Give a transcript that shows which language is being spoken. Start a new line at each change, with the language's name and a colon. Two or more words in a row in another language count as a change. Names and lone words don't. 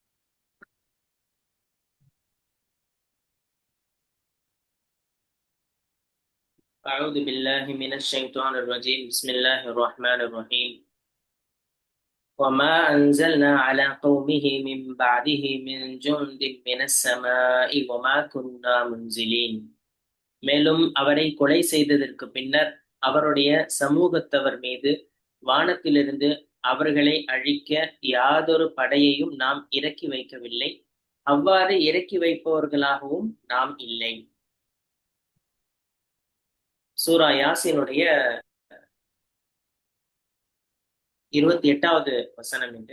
Arabic: أعوذ بالله من الشيطان الرجيم بسم الله الرحمن الرحيم وما أنزلنا على قومه من بعده من جند من السماء وما كنا منزلين
Tamil: மேலும் அவரை கொலை செய்ததற்கு பின்னர் அவருடைய சமூகத்தவர் மீது வானத்திலிருந்து அவர்களை அழிக்க யாதொரு படையையும் நாம் இறக்கி வைக்கவில்லை. அவ்வாறு இறக்கி வைப்பவர்களாகவும் நாம் இல்லை. சூரா யாசினுடைய 28வது வசனம் இது.